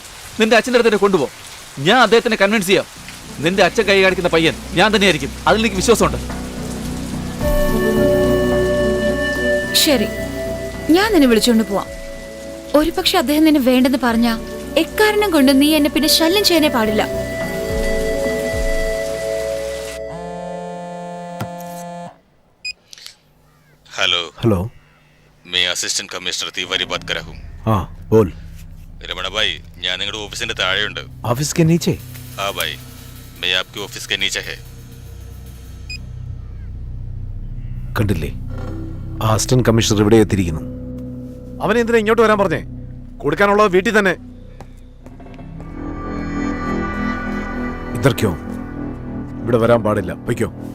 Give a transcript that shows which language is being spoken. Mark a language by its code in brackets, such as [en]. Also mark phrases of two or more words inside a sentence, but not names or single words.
[ml] നിന്റെ അച്ഛൻ്റെ അടുത്ത് കൊണ്ടുപോ, ഞാൻ അദ്ദേഹത്തിനെ കൺവിൻസ് ചെയ്യാം. നിന്റെ അച്ഛൻ കൈ കാണിക്കുന്ന പയ്യൻ ഞാൻ തന്നെയായിരിക്കും, അതിൽ എനിക്ക് വിശ്വാസമുണ്ട്. ശരി, ഞാൻ നിന്നെ വിളിച്ചുകൊണ്ട് പോവാം. ഒരു പക്ഷെ അദ്ദേഹം നിന്നെ വേണ്ടെന്ന് പറഞ്ഞാ എക്കാരണം കൊണ്ട് നീ എന്നെ പിന്നെ ശല്യം ചെയ്യാനേ പാടില്ല. [hi] हेलो हेलो, मैं असिस्टेंट कमिश्नर तिवारी बात कर रहा हूँ. हाँ बोल. रमण भाई, [ml] ഞാൻ നിങ്ങളുടെ ഓഫീസിന്റെ താഴെയുണ്ട്. [hi] ऑफिस के नीचे? हाँ भाई, मैं आपके ऑफिस के नीचे है. [ml] കണ്ടില്ലേ, അസിസ്റ്റന്റ് കമ്മീഷണർ ഇവിടെ എത്തിയിരിക്കുന്നു. അവൻ എന്തിനാ ഇങ്ങോട്ട് വരാൻ പറഞ്ഞേ? കൊടുക്കാനുള്ളത് വീട്ടിൽ തന്നെ. ഇതർക്കോ ഇവിടെ വരാൻ പാടില്ല, പൊയ്ക്കോ.